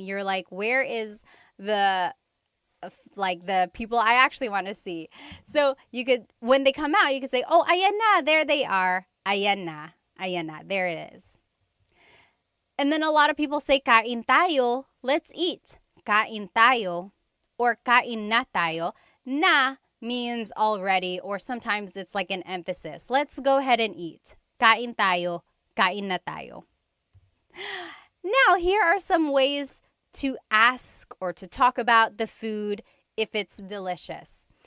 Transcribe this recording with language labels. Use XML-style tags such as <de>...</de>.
<en>You're like, where is the people I actually want to see? So you could, when they come out, you could say, oh,</en> <tl>ayan na,</tl> <en>there they are.</en> <tl>Ayan na, ayan na,</tl> <en>there it is. And then a lot of people say,</en> <tl>kain tayo,</tl> <en>let's eat.</en> <tl>Kain tayo, or kain na tayo.</tl> <en>Na means already, or sometimes it's like an emphasis. Let's go ahead and eat.</en> <tl>Kain tayo, kain na tayo.</tl> <en>Now, here are some ways to ask or to talk about the food if it's delicious.</en>